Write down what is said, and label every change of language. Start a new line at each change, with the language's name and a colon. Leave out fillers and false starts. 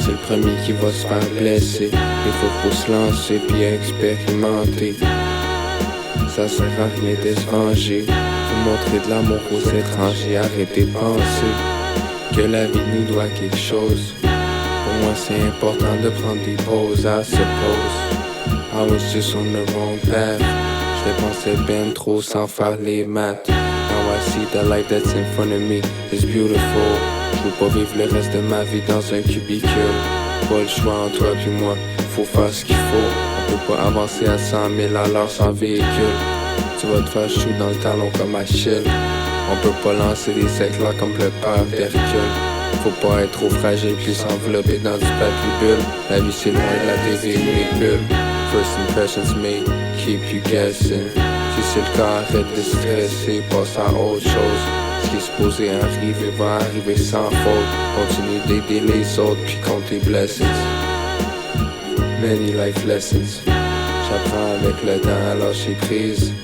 French: premier qui va se faire blesser. Des fois faut se lancer puis expérimenter. Ça sert à rien de se venger. Faut montrer de l'amour aux étrangers. Arrêtez de penser que la vie nous doit quelque chose. Pour moi c'est important de prendre des pauses.
English: I suppose I was just on the wrong path.
French: Je dépensais ben trop sans faire les maths.
English: Now I see the life that's in front of me is beautiful.
French: Je veux pas vivre le reste de ma vie dans un cubicule. Pas le choix entre toi puis moi, faut faire ce qu'il faut. On peut pas avancer à 100 000 à l'heure sans véhicule. Tu vas te faire chou dans le talon comme Achille. On peut pas lancer des éclats comme le père d'Hercule. Faut pas être trop fragile puis s'envelopper dans du papier bulle. La vie c'est loin de la TV ou les bulles.
English: First impressions made, keep you guessing.
French: Si c'est le cas, arrête de stresser, passe à autre chose. Ce qui est supposé arriver va arriver sans faute. Continue d'aider les autres puis compte tes blessings.
English: Many life lessons.
French: J'apprends avec le temps à lâcher prise.